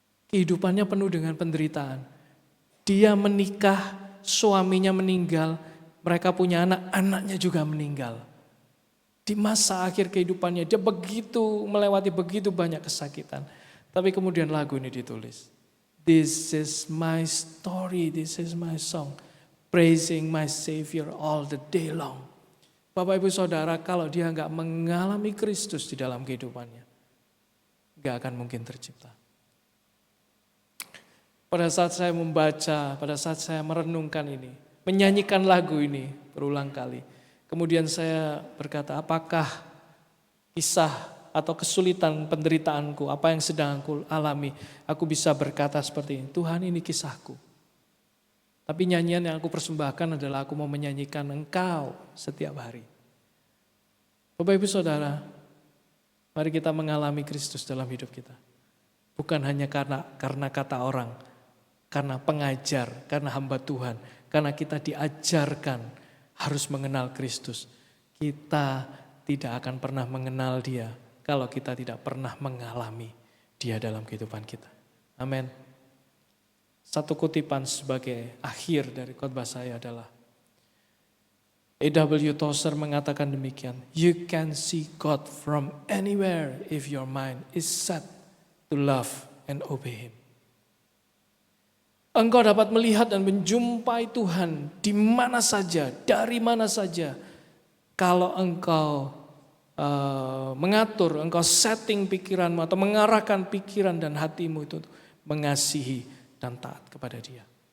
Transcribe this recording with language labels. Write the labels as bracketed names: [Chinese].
[Indonesian] Kehidupannya penuh dengan penderitaan. Dia menikah, suaminya meninggal, mereka punya anak, anaknya juga meninggal. Di masa akhir kehidupannya dia begitu melewati begitu banyak kesakitan. Tapi kemudian lagu ini ditulis. [English] This is my story, this is my song. Praising my Savior all the day long. [Indonesian] Bapak Ibu Saudara, kalau dia nggak mengalami Kristus di dalam kehidupannya, nggak akan mungkin tercipta. Pada saat saya membaca, pada saat saya merenungkan ini, menyanyikan lagu ini berulang kali, kemudian saya berkata, apakah kisah atau kesulitan penderitaanku, apa yang sedang aku alami, aku bisa berkata seperti ini, Tuhan ini kisahku. Tapi nyanyian yang aku persembahkan adalah aku mau menyanyikan Engkau setiap hari. Bapak Ibu Saudara, mari kita mengalami Kristus dalam hidup kita. Bukan hanya karena kata orang, karena pengajar, karena hamba Tuhan, karena kita diajarkan harus mengenal Kristus. Kita tidak akan pernah mengenal Dia kalau kita tidak pernah mengalami Dia dalam kehidupan kita. Amin. Satu kutipan sebagai akhir dari khotbah saya adalah A.W. Tozer mengatakan demikian, [English] you can see God from anywhere if your mind is set to love and obey Him. [Indonesian] Engkau dapat melihat dan menjumpai Tuhan di mana saja, dari mana saja. Kalau engkau mengatur, engkau setting pikiranmu atau mengarahkan pikiran dan hatimu itu mengasihi dan taat kepada Dia.